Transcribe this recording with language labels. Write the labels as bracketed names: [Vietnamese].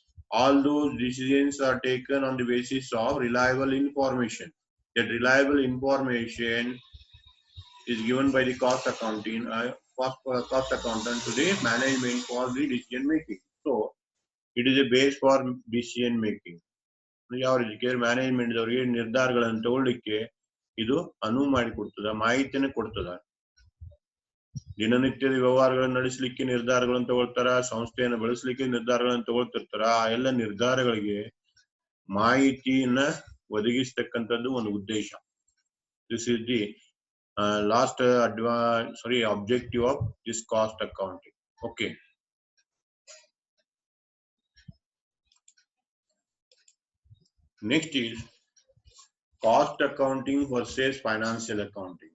[English] All those decisions are taken on the basis of reliable information. That reliable information is given by the cost accounting, cost accountant to the management for the decision making. So it is a base for decision making. [Kannada] ಯಾವ ರೀತಿ management ಅವರಿಗೆ ನಿರ್ಧಾರಗಳನ್ನು ತಗೊಳ್ಳಿಕ್ಕೆ ಇದು ಅನುವು ಮಾಡಿಕೊಡ್ತದ, ಮಾಹಿತಿಯನ್ನು ಕೊಡ್ತದ. ದಿನನಿತ್ಯದ ವ್ಯವಹಾರಗಳನ್ನು ನಡೆಸಲಿಕ್ಕೆ ನಿರ್ಧಾರಗಳನ್ನು ತಗೊಳ್ತಾರ, ಸಂಸ್ಥೆಯನ್ನು ಬೆಳೆಸಲಿಕ್ಕೆ ನಿರ್ಧಾರಗಳನ್ನು ತಗೊಳ್ತಿರ್ತಾರ. ಆ ಎಲ್ಲ ನಿರ್ಧಾರಗಳಿಗೆ ಮಾಹಿತಿಯನ್ನ ಒದಗಿಸ್ತಕ್ಕಂಥದ್ದು ಒಂದು ಉದ್ದೇಶ. [English] This is the last objective of this cost accounting. Okay. Next is cost accounting versus financial accounting.